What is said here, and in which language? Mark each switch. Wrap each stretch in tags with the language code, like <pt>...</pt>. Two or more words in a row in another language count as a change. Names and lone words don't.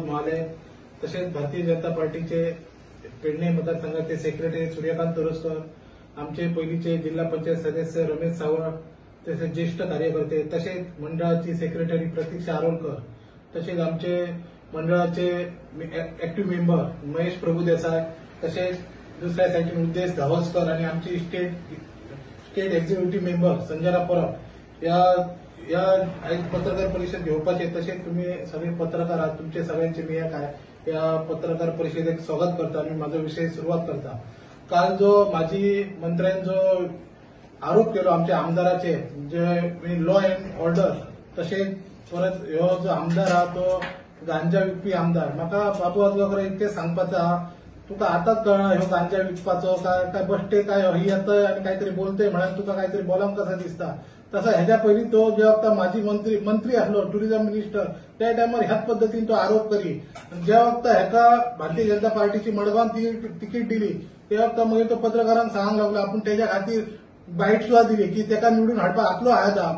<kok>महाले, तशेंच भारतीय जनता पार्टीचे पेडणे मतदारसंघाचे सेक्रेटरी सूर्यकांत तोरसकर, आमचे पयलींचे जिल्हा पंचायत सदस्य रमेश सावळ, तसेच ज्येष्ठ कार्यकर्ते, तसेच मंडळाची सेक्रेटरी प्रतीक्षा आरोलकर, तसेच आमचे मंडळाचे</kok> <en>active member</en> <kok>महेश प्रभुदेसाय, तसेच दुसऱ्या साईडीन उद्देश धावस्कर आणि आमची</kok> <en>state executive member</en> <kok>संजना परब या पत्रकार परिषद घेवपाचे.</kok> <mr>तसेच तुम्ही सगळे पत्रकार आहात, तुमचे सगळ्यांचे मी या पत्रकार परिषदेक स्वागत करता आणि माझा विषय सुरुवात करता.</mr> <kok>काल जो माजी मंत्र्यान जो आरोप केलो आमच्या आमदाराचे जे</kok> <en>law and order,</en> <kok>तसेच परत ह्यो जो आमदार हा तो गांजा विकपी आमदार. म्हाका बाबू आजगावकर इतकें सांगपाचें आहा, तुका आतांच कळना ह्यो गांजा विकपाचो काय बश्टे काय ही येतय आणि काहीतरी बोलतय म्हणून तुका काहीतरी बोलांक कसा दिसता. तसा ह्याच्या पयलीं तो जे वक्ता माजी मंत्री आसलो</kok> <en>tourism minister</en> <kok>त्या टायमार ह्याच पद्दतीन तो आरोप करी. ज्या वक्ता हेका भारतीय जनता पार्टीची मडगांवान तिकीट दिली त्या वक्ता मागीर तो पत्रकारांक सांगूंक लागलो आपूण तेच्या खातीर बाईट सुद्धा दिली की तेका निवडून हाडपाक आपलो आयद आहा.</kok>